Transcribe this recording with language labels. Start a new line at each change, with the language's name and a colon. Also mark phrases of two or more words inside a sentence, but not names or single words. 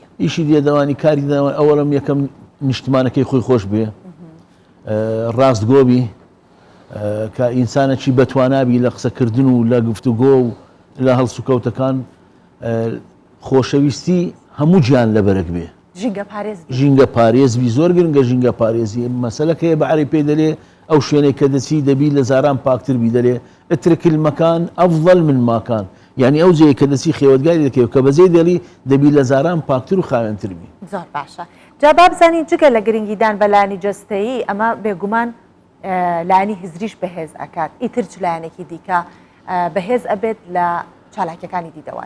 Central Kurdish: ئیشی دێدەوانی کاری دێدەوانی ئەوەڵم یەکەم نیشتمانەکەی خۆی خۆش بێ ڕاستگۆبی کە ئینسانێکی بەتوانابی لە قسەکردن و لە گفتوگۆ و لە هەڵسوکەوتەکان خۆشەویستی هەموو گیان لەبەرەک بێ ژینگە پارێزبی زۆر گرنگە ژینگە پارێزی مەسەلەکەیە بەعری پێ دەلێ ئەو شوێنەی کە دەچی دەبی لە زاران پاکتر بی دەلێ
Arabic: اترك المكان أفضل من ما كان
Central Kurdish: يعني ئەو جێ کە دەچی خێوەتگاری دەکەوێت کە بەجێ دەڵی دەبی لە زاران پاکتر و خاوێنتر بی. زۆر باشە جا با بزانین جگە لە گرنگیدان بە لایەنی جەستەیی ئەمە بێگومان لایەنی هزریش بەهێز ئەکات ئیتر چ لایەنێکی دیکە بەهێز ئەبێت لە چالاکیەکانی دیدەوانی